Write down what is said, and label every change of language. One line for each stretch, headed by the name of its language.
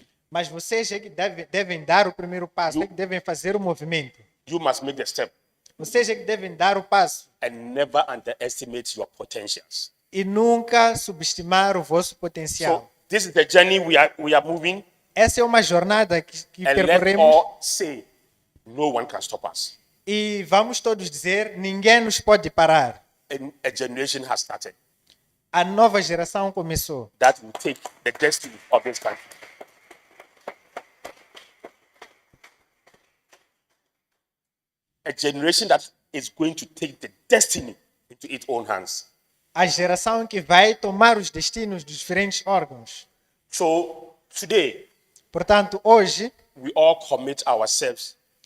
Portuguese: mas vocês é que devem dar o primeiro passo, é que devem fazer o movimento.
English: You must make the step
Portuguese: Vocês é que devem dar o passo
English: and never underestimate your potentials.
Portuguese: e nunca subestimar o vosso potencial.
English: So this is the journey we are moving,
Portuguese: Essa é uma jornada que
English: and let
Portuguese: percorremos
English: all say, no one can stop us.
Portuguese: e vamos todos dizer, ninguém nos pode parar.
English: And a generation has started
Portuguese: A nova geração começou.
English: that will take the destiny of this country. A generation that is going to take the destiny into its own hands.
Portuguese: A geração que vai tomar os destinos dos diferentes órgãos.
English: So today,
Portuguese: Portanto, hoje,
English: we all commit ourselves